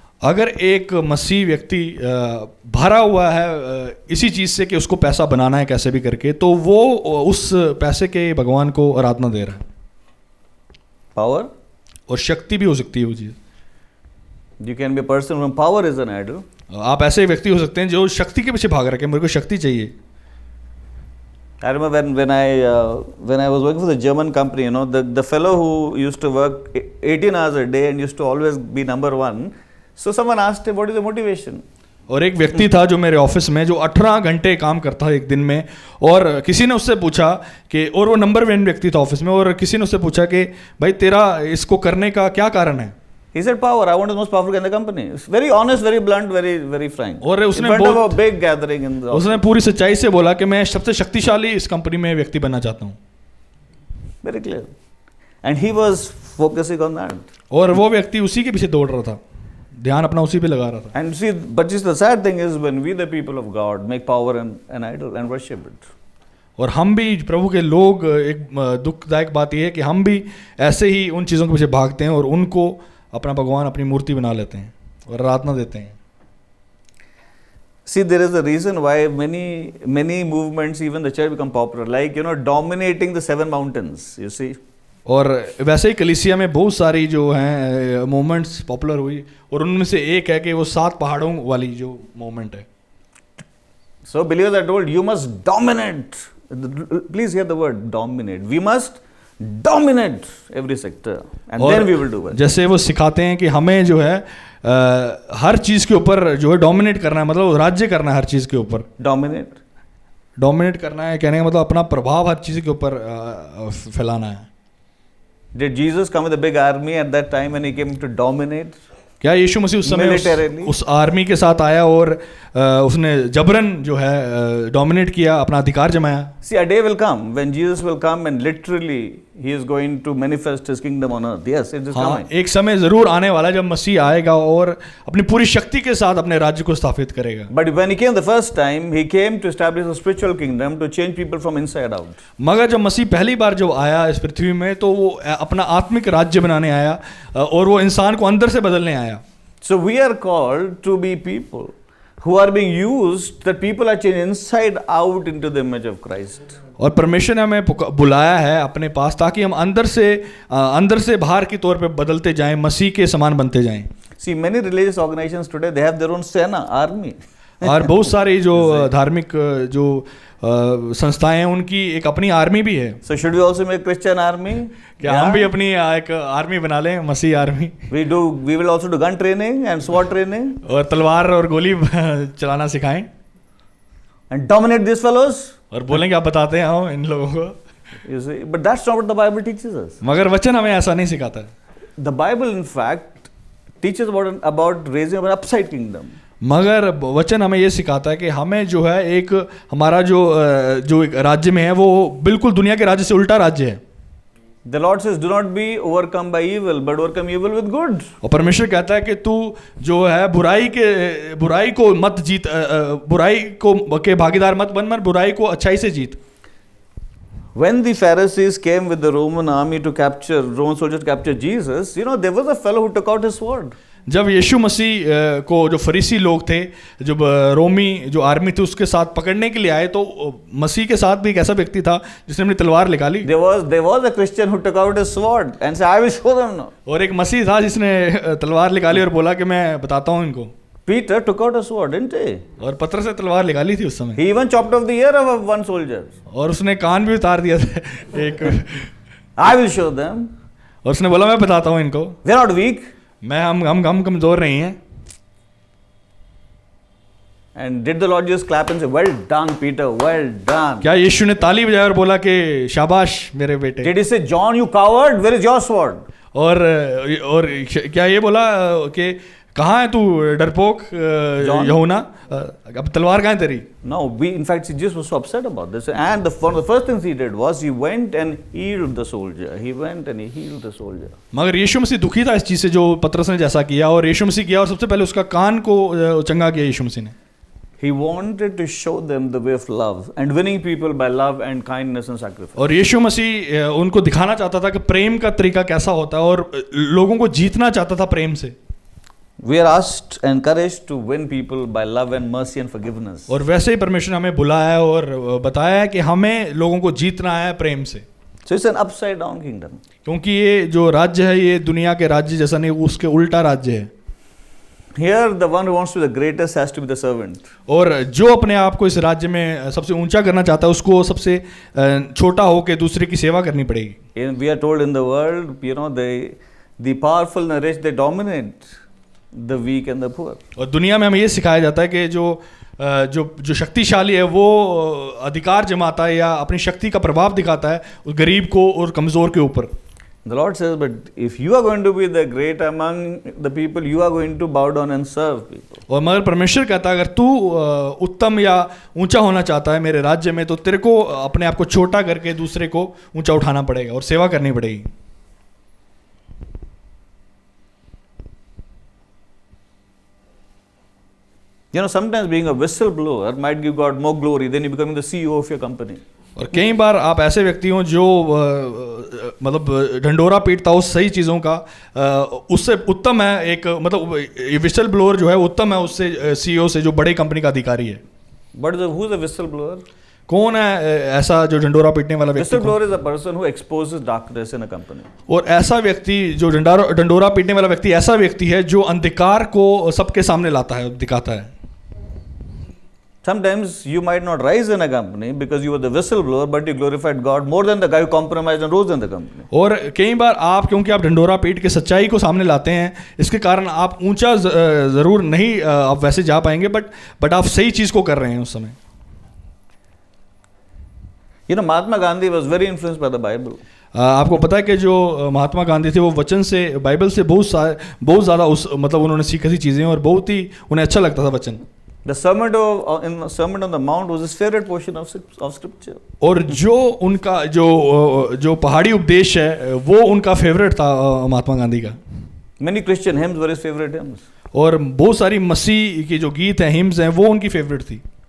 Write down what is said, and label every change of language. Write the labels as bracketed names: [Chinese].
[Hindi] अगर एक मसीह व्यक्ति भरा हुआ है इसी चीज़ से कि उसको पैसा बनाना है कैसे भी करके, तो वो उस पैसे के भगवान को आराधना दे रहा है. [English] Power? [Hindi] और शक्ति भी हो सकती है वो चीज़. [English] You can be a person when power is an idol. [Hindi] आप ऐसे व्यक्ति हो सकते हैं जो शक्ति के पीछे भाग रहे हैं, मेरे को शक्ति चाहिए. [English] I remember when I was working for the German company, the fellow who used to work 18 hours a day and used to always be number one. So someone asked him, what is the motivation? [Hindi] और एक व्यक्ति था जो मेरे office में, जो 18 घंटे काम करता है एक दिन में, और किसी ने उससे पूछा कि, और वो नंबर 1 व्यक्ति था ऑफिस में, और किसी ने उससे पूछा कि भाई तेरा इसको करने का क्या कारण है. [English] He said, power. I want the most powerful guy in the company. It's very honest, very blunt, very frank. [Hindi] और [English] In [Hindi] उसने [English] front of a [Hindi] बहुत [English] big gathering in the office. [Hindi] उसने पूरी सच्चाई से बोला कि मैं सबसे शक्तिशाली इस कंपनी में व्यक्ति बनना चाहता हूँ. [English] Very clear. And he was focusing on that. [Hindi] और वो व्यक्ति उसी के पीछे दौड़ रहा था, ध्यान अपना उसी पे लगा रहा था. [English] And see, but just the sad thing is when we, the people of God, make power an idol and worship it. [Hindi] और हम भी प्रभु के लोग, एक दुखदायक बात यह है कि हम भी ऐसे ही उन चीज़ों के पीछे भागते हैं और उनको अपना भगवान, अपनी मूर्ति बना लेते हैं और आराधना देते हैं. [English] See, there is a reason why many movements, even the church, become popular. Like, dominating the 7 mountains, you see. [Hindi] और वैसे ही कलीसिया में बहुत सारी जो हैं मूवमेंट्स पॉपुलर हुई और उनमें से एक है कि वो 7 पहाड़ों वाली जो मूवमेंट है. [English] So believers are told, you must dominate. Please hear the word dominate. We must dominate every sector and then we will do it. [Hindi] जैसे वो सिखाते हैं कि हमें जो है हर चीज़ के ऊपर जो है डोमिनेट करना है, मतलब राज्य करना है हर चीज़ के ऊपर. डोमिनेट करना है कहने का मतलब अपना प्रभाव हर चीज़ के ऊपर फैलाना है. [English] Did Jesus come with a big army at that time when he came to dominate? [Hindi] क्या यीशु मसीह उस समय उस आर्मी के साथ आया और उसने जबरन जो है डोमिनेट किया, अपना अधिकार जमाया? [English] See, a day will come when Jesus will come and literally he is going to manifest his kingdom on earth. Yes, it is coming. [Hindi] एक समय जरूर आने वाला जब मसीह आएगा और अपनी पूरी शक्ति के साथ अपने राज्य को स्थापित करेगा. [English] But when he came the first time, he came to establish a spiritual kingdom to change people from inside out. [Hindi] मगर जब मसीह पहली बार जब आया इस पृथ्वी में तो वो अपना आत्मिक राज्य बनाने आया और वो इंसान को अंदर से बदलने आया. [English] So we are called to be people who are being used, that people are changed inside out into the image of Christ. [Hindi] और परमेश्वर ने हमें बुलाया है अपने पास ताकि हम अंदर से बाहर की तौर पे बदलते जाएं, मसीह के समान बनते जाएं. [English] See, many religious organizations today, they have their own Sena, army. [Hindi] और बहुत सारी जो धार्मिक जो संस्थाएं हैं उनकी एक अपनी आर्मी भी है. [English] So should we also make Christian army? [Hindi] क्या हम भी अपनी एक आर्मी बना लें, मसीह army? [English] We will also do gun training and SWAT training. [Hindi] और तलवार और गोली चलाना सिखाएं. [English] And dominate these fellows. [Hindi] और बोलेंगे आप बताते हैं हम इन लोगों को. [English] You see, but that's not what the Bible teaches us. [Hindi] मगर वचन हमें ऐसा नहीं सिखाता. [English] The Bible, in fact, teaches about raising an upside kingdom. [Hindi] मगर वचन हमें ये सिखाता है कि हमें जो है एक हमारा जो एक राज्य में है वो बिल्कुल दुनिया के राज्य से उल्टा राज्य है. [English] The Lord says, do not be overcome by evil, but overcome evil with good. [Hindi] और परमेश्वर कहता है कि तू जो है बुराई को मत जीत, बुराई को के भागीदार मत बन, मगर बुराई को अच्छाई से जीत. [English] When the Pharisees came with the Roman soldiers to capture Jesus, there was a fellow who took out his sword. [Hindi] जब यीशु मसीह को जो फरीसी लोग थे, जब रोमी जो आर्मी थी उसके साथ पकड़ने के लिए आए तो मसीह के साथ भी एक ऐसा व्यक्ति था जिसने अपनी तलवार निकाली. [English] There was a Christian who took out his sword and said, I will show them now. [Hindi] और एक मसीह था जिसने तलवार निकाली और बोला कि मैं बताता हूँ इनको. [English] Peter took out a sword, didn't he? [Hindi] और पत्थर से तलवार निकाली थी उस समय. [English] He even chopped off the ear of one soldier. [Hindi] और उसने कान भी उतार दिया था एक. [English] I will show them. [Hindi] और उसने बोला मैं बताता हूँ इनको. [English] They are not weak. [Hindi] हम कमजोर नहीं हैं. [English] And did the Lord just clap and say, well done, Peter, well done? [Hindi] क्या यीशु ने ताली बजाई और बोला कि शाबाश मेरे बेटे? [English] Did he say, John, you coward, where is your sword? [Hindi] और क्या ये बोला कि कहाँ है तू डरपोक यूहन्ना, अब तलवार कहाँ है तेरी? [English] No, in fact, Jesus was so upset about this. And one of the first things he did was he went and healed the soldier. He went and he healed the soldier. [Hindi] मगर यीशु मसीह दुखी था इस चीज़ से जो पतरस ने जैसा किया, और यीशु मसीह किया और सबसे पहले उसका कान को चंगा किया यीशु मसीह ने. [English] He wanted to show them the way of love and winning people by love and kindness and sacrifice. [Hindi] और यीशु मसीह उनको दिखाना चाहता था कि प्रेम का तरीका कैसा होता है और लोगों को जीतना चाहता था प्रेम से. [English] We are asked and encouraged to win people by love and mercy and forgiveness. [Hindi] और वैसे ही परमेश्वर ने हमें बुलाया है और बताया है कि हमें लोगों को जीतना है प्रेम से. [English] So it's an upside down kingdom. [Hindi] क्योंकि ये जो राज्य है ये दुनिया के राज्य जैसा नहीं, उसके उल्टा राज्य है. [English] Here the one who wants to be the greatest has to be the servant. [Hindi] और जो अपने आप को इस राज्य में सबसे ऊंचा करना चाहता है उसको सबसे छोटा होकर दूसरे की सेवा करनी पड़ेगी. [English] We are told in the world, the powerful and rich, they dominate the weak and the poor. [Hindi] और दुनिया में हमें ये सिखाया जाता है कि जो शक्तिशाली है वो अधिकार जमाता है या अपनी शक्ति का प्रभाव दिखाता है उस गरीब को और कमज़ोर के ऊपर. [English] The Lord says, but if you are going to be the great among the people, you are going to bow down and serve people. [Hindi] और मगर परमेश्वर कहता है अगर तू उत्तम या ऊंचा होना चाहता है मेरे राज्य में, तो तेरे को अपने आप को छोटा करके दूसरे को ऊंचा उठाना पड़ेगा और सेवा करनी पड़ेगी. [English] You know, sometimes being a whistleblower might give God more glory than you becoming the CEO of your company. [Hindi] और कई बार आप ऐसे व्यक्ति हो जो मतलब ढंडोरा पीटता हो सही चीज़ों का, उससे उत्तम है एक मतलब विसल ब्लोअर जो है उत्तम है उससे सीईओ से जो बड़े कंपनी का अधिकारी है. [English] But who is a whistleblower? [Hindi] कौन है ऐसा जो ढंडोरा पीटने वाला व्यक्ति? [English] Whistleblower is a person who exposes darkness in a company. [Hindi] और ऐसा व्यक्ति जो ढंडोरा पीटने वाला व्यक्ति ऐसा व्यक्ति है जो अंधकार को सबके सामने लाता है, दिखाता है. [English] Sometimes you might not rise in a company because you were the whistleblower, but you glorified God more than the guy who compromised and rose in the company. [Hindi] और कई बार आप क्योंकि आप ढंडोरा पीट के सच्चाई को सामने लाते हैं, इसके कारण आप ऊंचा ज़रूर नहीं आप वैसे जा पाएंगे, बट आप सही चीज़ को कर रहे हैं उस समय. [English] You know, Mahatma Gandhi was very influenced by the Bible. [Hindi] आपको पता है कि जो महात्मा गांधी थे वो वचन से, बाइबल से बहुत ज़्यादा उस मतलब उन्होंने सीखी थी चीज़ें और बहुत ही उन्हें अच्छा लगता था वचन. [English] The Sermon on the Mount was his favorite portion of scripture. [Hindi] और जो उनका जो पहाड़ी उपदेश है वो उनका फेवरेट था महात्मा गांधी का. [English] Many Christian hymns were his favorite hymns. [Hindi] और बहुत सारी मसीह के जो गीत हैं, हिम्स हैं, वो उनकी फेवरेट थी.